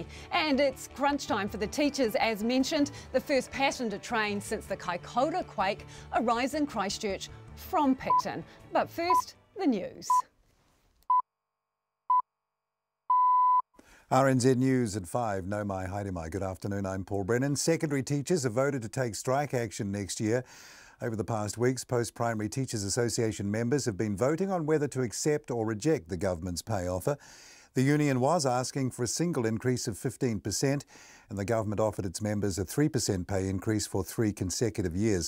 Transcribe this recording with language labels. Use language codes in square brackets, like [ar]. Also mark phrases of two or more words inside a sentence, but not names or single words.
[en] And it's crunch time for the teachers, as mentioned. The first passenger train since the Kaikoura quake arrives in Christchurch from Picton. But first, the news. RNZ News at 5. [mi] No mai, haere mai. [en] Good afternoon, I'm Paul Brennan. Secondary teachers have voted to take strike action next year. Over the past weeks, Post-Primary Teachers Association members have been voting on whether to accept or reject the government's pay offer. The union was asking for a single increase of 15%, and the government offered its members a 3% pay increase for 3 consecutive years.